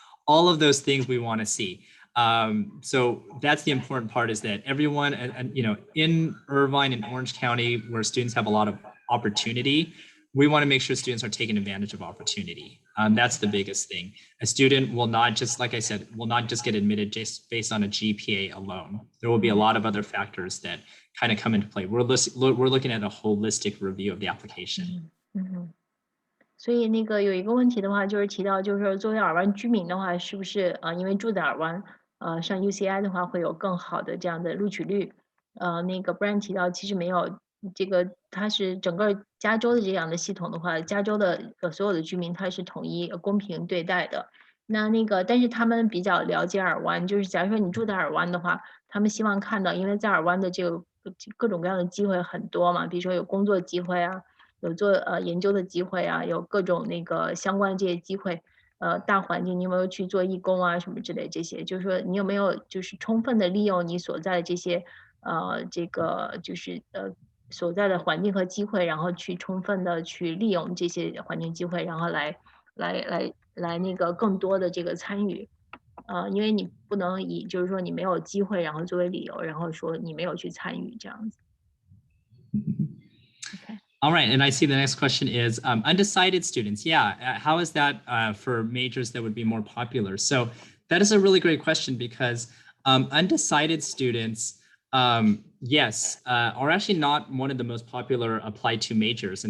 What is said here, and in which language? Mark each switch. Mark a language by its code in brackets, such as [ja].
[en] All of those things we want to see. So that's the important part, is that everyone, in Irvine and Orange County, where students have a lot of opportunity, we want to make sure students are taking advantage of opportunity. That's the biggest thing. A student will not just, like I said, will not just get admitted just based on a GPA alone. There will be a lot of other factors that kind of come into play. We're looking at a holistic review of the application. [zh] 所以那个有一个问题的话，就是提到，就是说作为尔湾居民的话，是不是因为住在尔湾，上 UCI 的话会有更好的这样的录取率？那个 Bryan 提到，其实没有。这个它是整个加州的这样的系统的话，加州的所有的居民他是统一公平对待的。那个，但是他们比较了解尔湾，就是假如说你住在尔湾的话，他们希望看到，因为在尔湾的这个各种各样的机会很多嘛，比如说有工作机会啊，有做研究的机会啊，有各种那个相关的这些机会。大环境，你有没有去做义工啊什么之类这些？就是说你有没有就是充分的利用你所在的这些这个就是所在的环境和机会，然后去充分的去利用这些环境机会，然后来那个更多的这个参与。因为你不能以就是说你没有机会，然后作为理由，然后说你没有去参与这样子。 [en] Okay. All right, and I see the next question is undecided students. Yeah, how is that for majors that would be more popular? So that is a really great question because undecided students, yes, are actually not one of the most popular applied to majors.